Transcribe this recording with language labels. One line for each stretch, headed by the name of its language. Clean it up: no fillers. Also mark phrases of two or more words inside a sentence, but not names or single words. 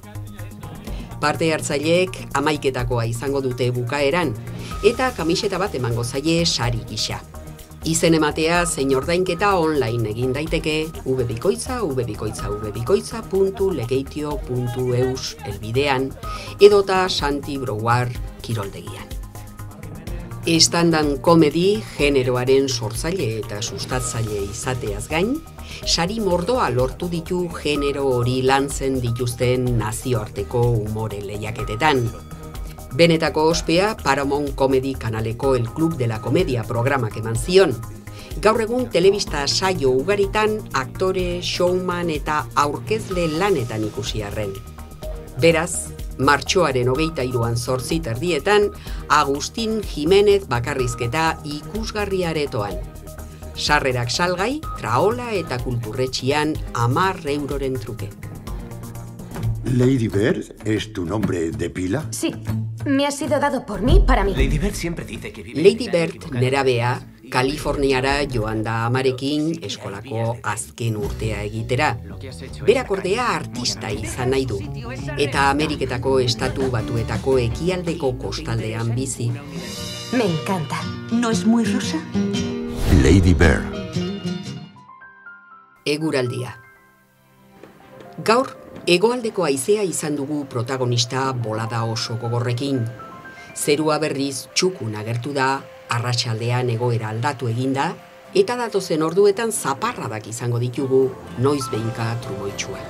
Basque: Parte hartzaileek 11etakoa izango dute bukaeran, eta kamiseta bat emango zaie sari gisa. Izen ematea zein ordainketa online egin daiteke www.lekeitio.eus elbidean edota Santi Brouard kiroldegian.
English: Stand-up comedy
Basque: generoaren sortzaile eta sustatzaile izateaz gain, sari mordoa lortu ditu genero hori lantzen dituzten nazioarteko umore lehiaketetan. Benetako ospea Paramount Comedy kanaleko El Club de la Comedia programak eman zion. Gaur egun telebista saio ugaritan aktore, showman eta aurkezle lanetan ikusi arren. Beraz, martxoaren 23an 8:30 Agustin Jimenez bakarrizketa ikusgarri aretoan. Sarrerak salgai, Traola eta Kulturretxian 10 euroren truke.
Spanish: ¿Lady Bird es tu nombre de pila? Sí, me ha sido dado por mí para mí. Lady Bird siempre dice que vive
Basque: Lady Bird nerabea, Kaliforniara joan da amarekin eskolako azken urtea egitera. Berak ordea artista izan nahi du, eta Ameriketako estatu batuetako ekialdeko kostaldean bizi.
Spanish: Me encanta. ¿No es muy rosa? Lady Bird.
Basque: Eguraldia. Gaur, hegoaldeko haizea izan dugu protagonista bolada oso gogorrekin. Zerua berriz txukun agertu da, arratsaldean egoera aldatu eginda, eta datozen orduetan zaparradak izango ditugu noiz behinka trumoitsuak.